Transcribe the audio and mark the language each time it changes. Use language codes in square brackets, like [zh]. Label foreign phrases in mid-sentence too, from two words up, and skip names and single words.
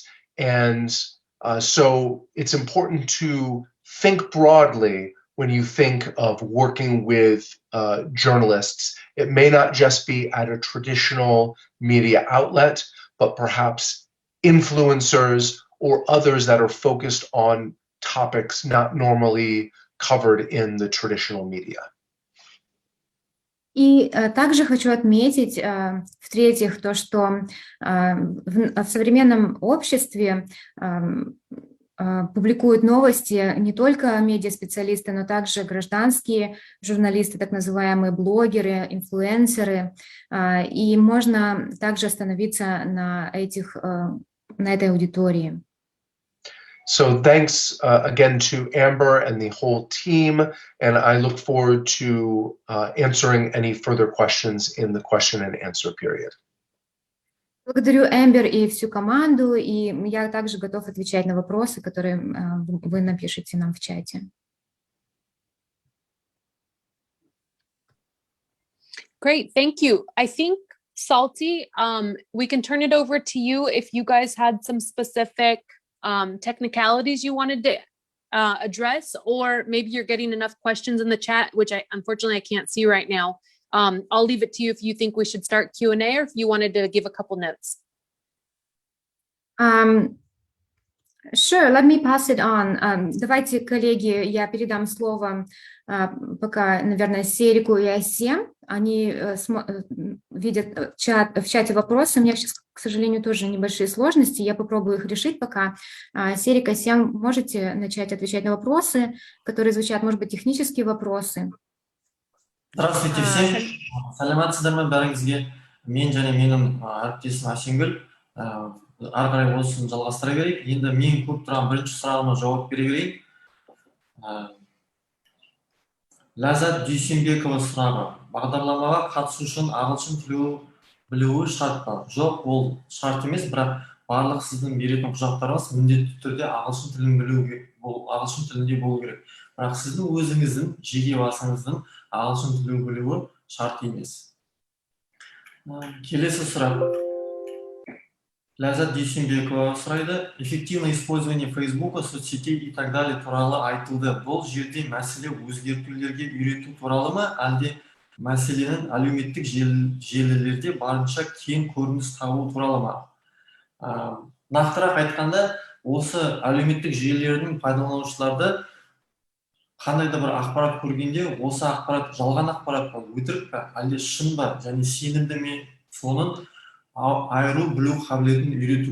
[en] And so it's important to think broadly when you think of working with journalists. It may not just be at a traditional media outlet, but perhaps influencers or others that are focused on topics not normally covered in the traditional media. [ru] И также хочу отметить, в-третьих, то, что в современном обществе публикуют новости не только медиаспециалисты, но также гражданские журналисты, так называемые блогеры, инфлюенсеры, и можно также остановиться на этой аудитории. [en] So thanks again to Amber and the whole team, and I look forward to answering any further questions in the question and answer period. [ru] Благодарю Эмбер и всю команду, и я также готов отвечать на вопросы, которые вы напишите нам в чате. [en] Great, thank you. I think, Salty, we can turn it over to you if you guys had some specific technicalities you wanted to address, or maybe you're getting enough questions in the chat, which unfortunately I can't see right now. I'll leave it to you if you think we should start Q&A or if you wanted to give a couple notes. Sure, let me pass it on. [ru] Давайте, коллеги, я передам слово пока, наверное, Серику и Асе. Они видят в чате вопросы. У меня сейчас, к сожалению, тоже небольшие сложности. Я попробую их решить пока. Серик, Асе, можете начать отвечать на вопросы, которые звучат, может быть, технические вопросы? Здравствуйте всем. [kk] Саламатсыздар ма бәріңізге? Мен және менің әріптесім Асенгүл. Ары қарай осыны жалғастыра берейік. Енді мен көп тұрған бірінші сұрағыма жауап бере берейін. Ләззат Дүйсенбекова сұрағы. Бағдарламаға қатысу үшін ағылшын тілін білуі шарт па? Жоқ, ол шарт емес, бірақ барлық сіздің беретін құжаттарыңыз міндетті түрде ағылшын тілінде болу керек. Бірақ сіздің өзіңіздің жеке басыңыздың ағылшын тілін білуі шарт емес. Келесі сұрақ. Ләззат Дүйсенбекова сұрайды. [ru] Эффективное использование Фейсбука, соцсетей и так далее [kk] туралы айтылды. Бұл жерде мәселе өзгертулерге үйрету туралы ма, әлде мәселенің әлеуметтік желілерде барынша кең көрініс табу туралы ма? Нақтырақ айтқанда, осы әлеуметтік желілердің пайдаланушыларды қандай да бір ақпарат көргенде, осы ақпарат жалған ақпарат па, өтірік па, әлде шын ба, және сенімді ме, соның айыру білу қабілетін үйрету.